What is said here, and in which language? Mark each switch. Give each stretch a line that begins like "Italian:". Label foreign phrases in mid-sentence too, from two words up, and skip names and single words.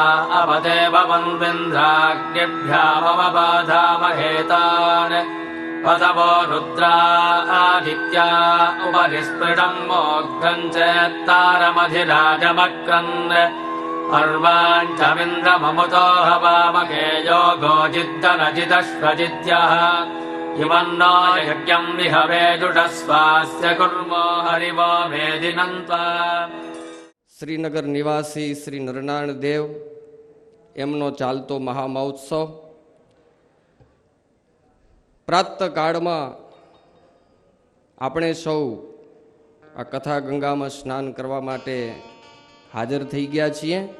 Sanskrit: अपदेववन्विन्द्राग्निभ्यामवबाधामहेतान् पदवो रुद्रा आदित्या उपरिस्पृशम् मोघ्रम् चेत्तारमधिराजमक्रन् अर्वाञ्चमिन्द्रममुतो हवामहे योगो जिद्दनजिदश्वजिद्यः इमन्नो यज्ञम् विहवेजुषस्वास्य कुर्मो हरिवो मेदिनम् त्वा
Gujarati: શ્રીનગર નિવાસી શ્રી નરનારાયણ દેવ એમનો ચાલતો મહામહોત્સવ પ્રાતઃકાળમાં આપણે સૌ આ કથા ગંગામાં સ્નાન કરવા માટે હાજર થઈ ગયા છીએ.